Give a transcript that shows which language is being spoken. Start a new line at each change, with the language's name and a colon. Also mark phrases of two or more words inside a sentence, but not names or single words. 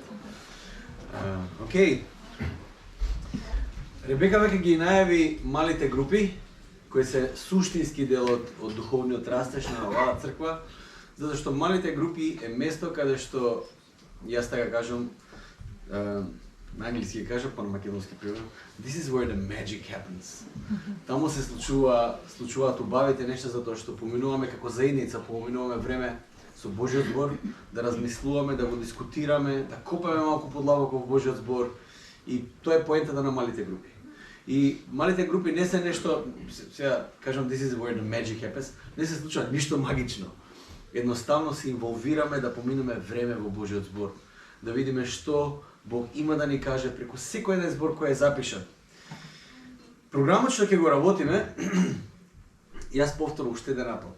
Macedonian: Океј. Ребека веќе ги најави малите групи, кои се суштински дел од духовниот растеж на оваа црква, затоа што малите групи е место каде што, јас така кажам, на англиски кажа, па на македонски превод,
English: this is where the magic happens.
Macedonian: Таму се случуваат убавите нешта, затоа што поминуваме како заедница, поминуваме време со Божиот збор, да размислуваме, да го дискутираме, да копаме малку подлабоко во Божиот збор, и тоа е поентата на малите групи. И малите групи не се нешто, сега кажам
English: this is where the magic happens,
Macedonian: не се случува ништо магично. Едноставно се инволвираме да поминеме време во Божиот збор, да видиме што Бог има да ни каже преку секој еден збор кој е запишан. Програмот што ќе го работиме, јас повторно уште еден апел.